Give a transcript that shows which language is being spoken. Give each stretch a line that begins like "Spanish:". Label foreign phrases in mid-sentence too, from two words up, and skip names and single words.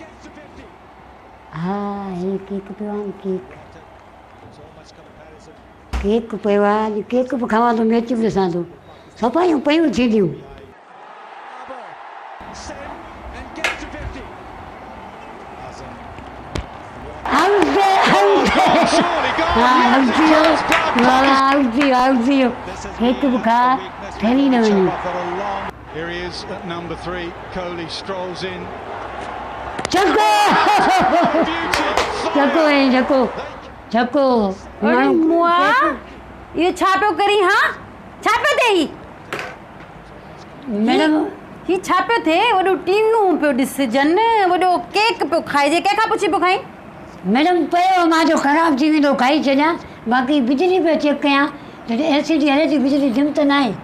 Sindhi: हा हे केक पियो आहे केक केक पियो आहे अॼु केक बि खावां थो मैच बि ॾिसां थो सफ़ाइयूं पयूं थींदियूं केक बि खा ठही न वञे
English: Here he is at number 3. Kohli strolls in.
Sindhi: छक्को छक्को है छक्को अरे मुआ ये छा पियो करी हाँ छा पियो थे ही मैडम ही छा पियो थे वॾो टीवियूं पियो ॾिसजन वॾो केक पियो खाइजे कंहिंखां पुछी पियो खाई मैडम पियो मां जो ख़राब थी वेंदो खाई छॾियां बाक़ी बिजली पियो चेक कयां त एलसीडी हले थी बिजली डिम त न आहे